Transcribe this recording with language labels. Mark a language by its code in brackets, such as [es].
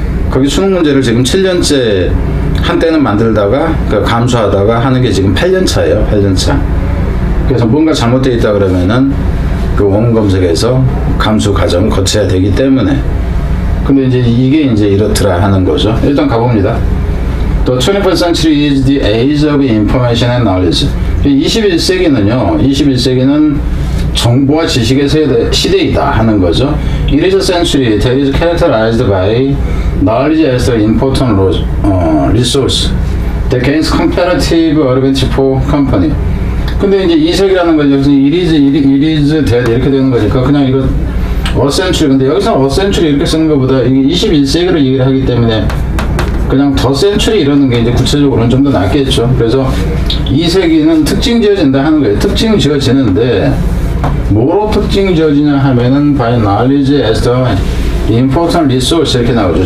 [ko] 거기 수능 문제를 지금 7년째 한때는 만들다가 감수하다가 하는 게 지금 8년 차예요. 8년 차. 그래서 뭔가 잘못되어 있다 그러면은 그 원문 검색에서 감수 과정을 거쳐야 되기 때문에. 근데 이제 이게 이제 이렇더라 하는 거죠. 일단 가봅니다. [en] The 21st century is the age of information and knowledge. [ko] 21세기는 정보와 지식의 시대이다 하는 거죠. [en] It is a century that is characterized by knowledge as an important resource that gains comparative advantage for company. [ko] 근데 이제 이 세기라는 건 여기서 [en] it is that [ko] 이렇게 되는 거니까 그냥 이거 [en] a century. [ko] 근데 여기서 [en] a century [ko] 이렇게 쓰는 것보다 이게 21세기를 얘기를 하기 때문에 그냥 더 century 이러는 게 이제 구체적으로는 좀 더 낫겠죠. 그래서 이 세기는 특징 지어진다 하는 거예요. 특징 지어지는데 뭐로 특징 지어지냐 하면은 [en] by knowledge as the important resource [ko] 이렇게 나오죠.